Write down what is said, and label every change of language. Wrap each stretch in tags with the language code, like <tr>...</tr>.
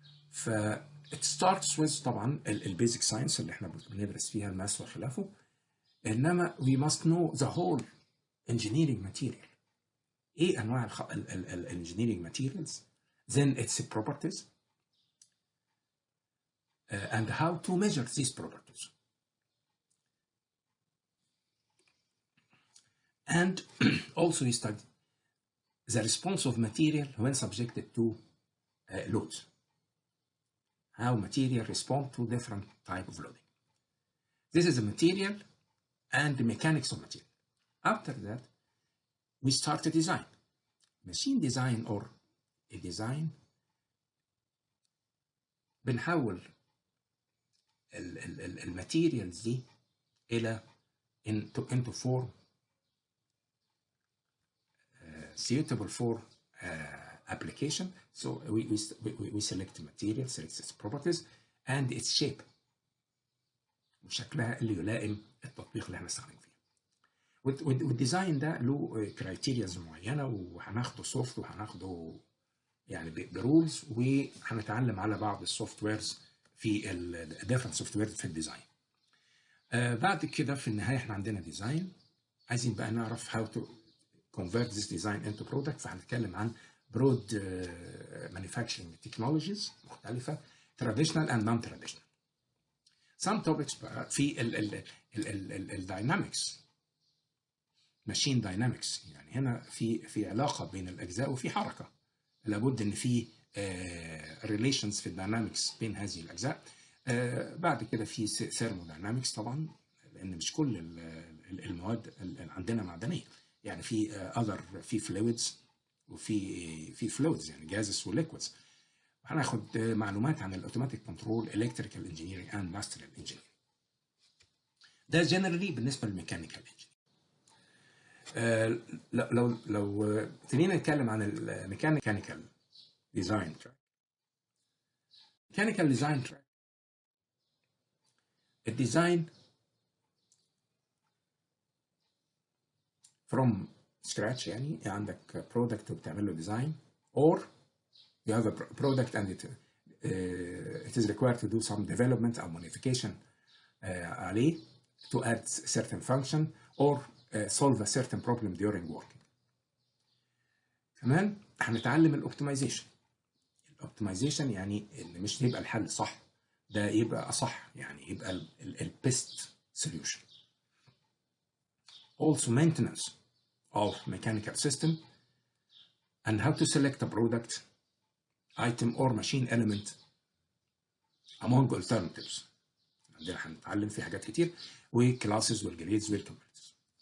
<ar>ف</ar> <en>it starts with</en> <ar>طبعا البيزك ساينس اللي احنا بندرس فيها الماس وخلافه، انما</ar> <en>we must know the whole engineering material.</en> <ar>ايه انواع الانجينيرنج ماتيريالز،</ar> <en>then its properties and how to measure these properties, and also we study the response of material when subjected to loads, how material respond to different type of loading. This is a material and the mechanics of material. After that we start a design, machine design or a design.</en> <ar>بنحول الماتيريالز دي إلى</ar> <en>into form suitable for application. So we select the material, select its properties and its shape.</en> <ar>وشكلها اللي يلائم التطبيق اللي احنا هنستخدمه فيه. والديزاين ده له كرايتيرياز معينه، وهناخده سوفت وهناخده يعني برولز، وهنتعلم على بعض السوفت ويرز في الديفرنت سوفت ويرز في الديزاين. بعد كده في النهايه احنا عندنا ديزاين، عايزين بقى نعرف</ar> <en>how to convert this design into product.</en> <ar>فهنتكلم عن</ar> <en>broad manufacturing technologies</en> <ar>مختلفه،</ar> <en>traditional and non-traditional. some topics</en> <ar>بقى في الداينامكس، ماشين داينامكس، يعني هنا في علاقه بين الاجزاء وفي حركه، لابد ان في ريليشنز في الداينامكس بين هذه الاجزاء. بعد كده في ثيرموداينامكس طبعا، لان مش كل المواد اللي عندنا معدنيه، يعني في فلويدز وفي فلويدز يعني جازس وليكويدز. هناخد معلومات عن الاوتوماتيك كنترول، الكتريكال انجينيرنج اند اندستريال انجينيرنج. ده جنرالي بالنسبه للميكانيكال انجينيرنج. لو ابتدينا نتكلم عن الميكانيكال ديزاين تراك. ميكانيكال ديزاين تراك، الديزاين</ar> <en>from scratch،</en> <ar>يعني عندك برودكت وبتعمل له ديزاين،</ar> <en>or you have a product and it is required to do some development or modification</en> <ar>عليه</ar> <en>to add certain function or solve a certain problem during working.</en> <ar>كمان هنتعلم الاوبتمايزيشن. الاوبتمايزيشن يعني ان مش يبقى الحل صح، ده يبقى اصح، يعني يبقى البيست solution.</ar> <en>Also maintenance of mechanical system and how to select a product, item or machine element among alternatives.</en> <ar>عندنا هنتعلم في حاجات كتير، وكلاسز والجريدز والكومبوننتس.</ar>